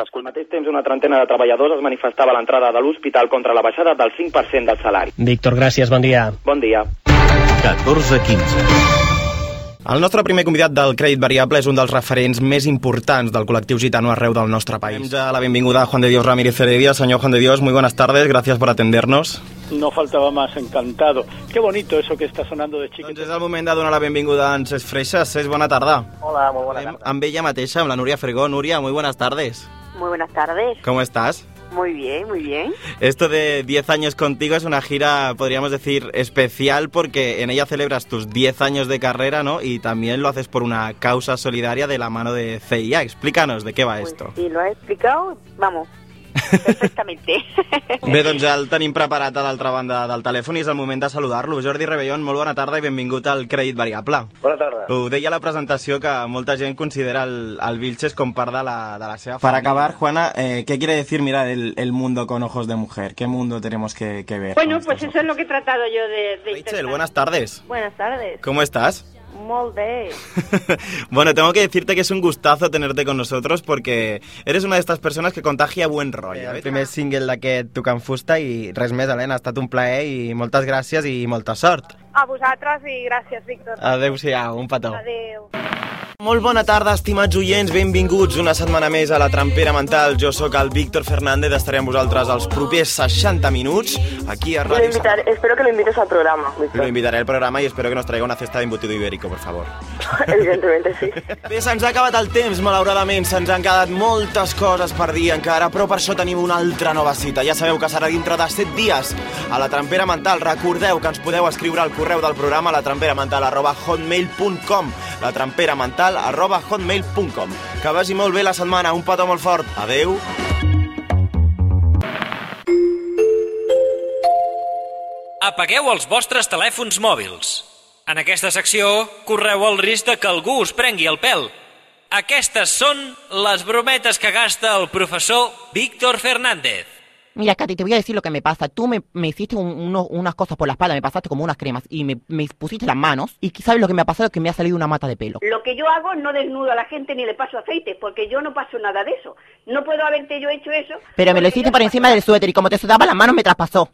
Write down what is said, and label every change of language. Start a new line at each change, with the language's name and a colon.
Catalan: Al mateix temps, una trentena de treballadors es manifestava a l'entrada de l'hospital contra la baixada del 5% del salari. Víctor, gràcies, bon dia. Bon dia. 14-15. El nostre primer convidat del Crèdit Variable és un dels referents més importants del col·lectiu gitano arreu del nostre país. Ens la benvinguda a Juan de Dios Ramírez Heredia.
Spanish: Senyor Juan de Dios, muy buenas tardes, gracias por atendernos. No faltava más, encantado. Qué bonito eso que está sonando de chiquito.
Catalan: Doncs és el moment de donar la benvinguda a en Cesc Freixas. Cesc, bona tarda.
Spanish: Hola, muy buena tarde.
Catalan: Amb ella mateixa, amb la Núria Fregó.
Spanish: Núria, muy buenas tardes. Muy buenas tardes. ¿Cómo estás? Muy bien, muy bien. Esto de 10 años contigo es una gira, podríamos decir, especial, porque en ella celebras tus 10 años de carrera, ¿no? Y también lo haces por una causa solidaria de la mano de CIA. Explícanos de qué va esto. Pues sí, lo has explicado, vamos, perfectamente.
Catalan: Bé, doncs ja el tenim preparat a l'altra banda del telèfon i és el moment de saludar-lo. Jordi Rebellón, molt bona tarda i benvingut al Crèdit Variable. Bona tarda. Ho deia a la presentació que molta gent considera el Vilches com part de la seva família.
Spanish: Para acabar, Juana, ¿qué quiere decir mirar el mundo con ojos de mujer? ¿Qué mundo tenemos que ver? Bueno, pues eso es lo que he tratado yo de Rachel, intentar. Buenas tardes. Buenas tardes. ¿Cómo estás? Molde. Bueno, tengo que decirte que es un gustazo tenerte con nosotros porque eres una de estas personas que contagia buen rollo.
Catalan: El primer single d'aquest Tu Can Fusta i res més, Helena, ha estat un plaer i moltes gràcies i molta sort. A vosaltres i gràcies, Víctor. Adéu-siau, un petó. Adéu. Molt bona tarda, estimats oients, benvinguts una setmana més a la Trampera Mental. Jo sóc el Víctor Fernández, estaré amb vosaltres els propers 60 minuts aquí a Ràdio Sant.
Spanish: Espero que lo invites al programa, Víctor. Lo invitaré al programa i espero que nos traiga una cesta d'embutido ibérico, por favor. Evidentemente, sí.
Catalan: Bé, se'ns ha acabat el temps, malauradament, se'ns han quedat moltes coses per dir encara, però per això tenim una altra nova cita. Ja sabeu que serà dintre de 7 dies a la Trampera Mental. Recordeu que ens podeu escriure al correu del programa a latramperamental@hotmail.com. La Trampera Mental @hotmail.com. Que vagi molt bé la setmana, un petó molt fort. Adeu. Apagueu els vostres telèfons mòbils. En aquesta secció correu el risc de que algú us prengui el pèl. Aquestes són les brometes que gasta el professor Víctor Fernández.
Spanish: Mira, Katy, te voy a decir lo que me pasa. Tú me hiciste unas cosas por la espalda, me pasaste como unas cremas y me pusiste las manos. ¿Y sabes lo que me ha pasado? Que me ha salido una mata de pelo. Lo que yo hago, no desnudo a la gente ni le paso aceite, porque yo no paso nada de eso. No puedo haberte yo hecho eso. Pero me lo hiciste por encima del suéter y como te sudaba las manos, me traspasó.